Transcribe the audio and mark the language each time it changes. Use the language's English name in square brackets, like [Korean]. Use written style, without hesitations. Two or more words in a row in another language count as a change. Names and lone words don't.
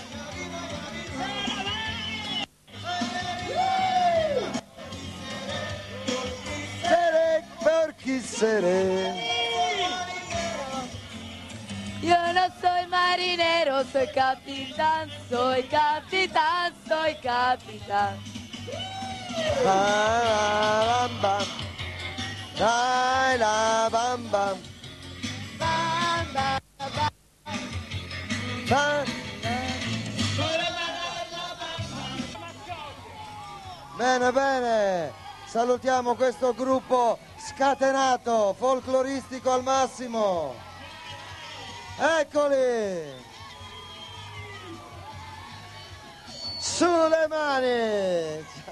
[Italian] Sere, per chi sere? [Spanish] Yo no soy marinero, soy capitán, soy capitán, soy capitán. La bam bam, dai la bam bam, Bam, bam, bam. bam. [Italian] Bene, bene, salutiamo questo gruppo scatenato, folcloristico al massimo. Eccoli! Sulle mani!